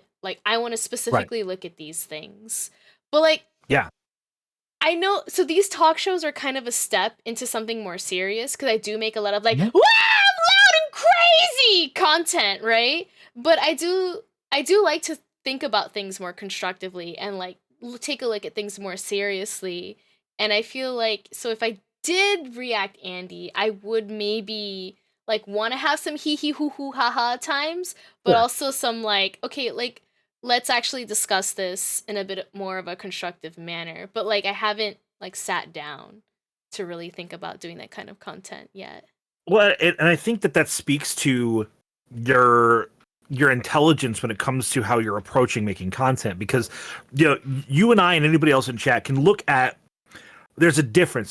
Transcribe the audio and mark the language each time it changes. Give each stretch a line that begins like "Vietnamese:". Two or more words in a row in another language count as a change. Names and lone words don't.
English: Like, I want to specifically look at these things. But like, I know, so these talk shows are kind of a step into something more serious, because I do make a lot of like, wow, I'm loud and crazy content, right? But I do like to think about things more constructively and like take a look at things more seriously. And I feel like, so if I did React Andy, I would maybe like want to have some hee hee hoo hoo ha ha times, but also some like, okay, like, let's actually discuss this in a bit more of a constructive manner. But like, I haven't like sat down to really think about doing that kind of content yet. Well, and I think that speaks to your intelligence when it comes to how you're approaching making content, because you and I and anybody else in chat can look at there's a difference.